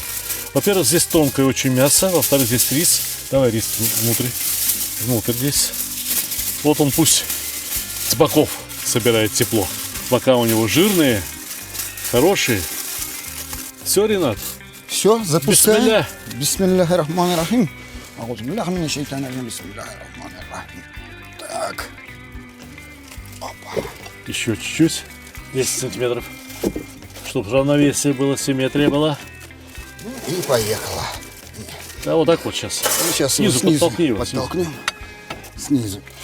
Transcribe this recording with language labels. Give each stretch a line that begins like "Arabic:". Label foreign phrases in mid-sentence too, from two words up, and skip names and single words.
Russian: Во-первых, здесь тонкое очень мясо, во-вторых, здесь рис. Давай рис внутрь здесь. Вот он пусть с боков собирает тепло. Бока у него жирные, хорошие. Все, Ренат? Все, запускаем. Бисмилля.
Arabic: بسم الله الرحمن الرحيم. أعوذ بالله من الشيطان الرجيم. بسم الله الرحمن الرحيم.
Russian: Так. Опа. Еще чуть-чуть. 10 сантиметров. Чтобы равновесие было, симметрия была. И поехала. Да, вот так вот сейчас. Сейчас Снизу подтолкни его, снизу. подтолкнем. Снизу.